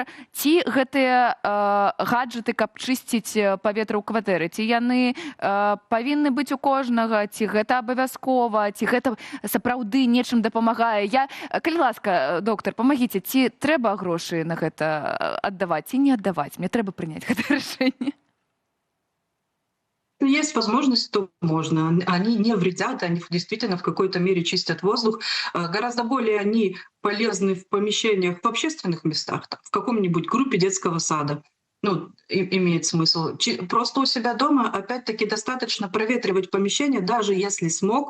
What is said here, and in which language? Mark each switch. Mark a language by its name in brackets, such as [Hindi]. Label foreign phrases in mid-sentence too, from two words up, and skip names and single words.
[Belarusian] Ці гэтыя гаджеты, каб чысціць паветра ў кватэры, ці яны павінны быць у кожнага, ці гэта абавязкова, ці гэта сапраўды нечым дапамагае? Калі ласка, доктар, памагіце, ці трэба грошы на гэта аддаваць, ці не аддаваць? Мне трэба прыняць гэтае рашэнне. [Russian] Есть возможность, то можно. Они не вредят, они действительно в какой-то мере чистят воздух. Гораздо более они полезны в помещениях, в общественных местах, в каком-нибудь группе детского сада. Имеет смысл. Просто у себя дома, опять-таки, достаточно проветривать помещение, даже если смог.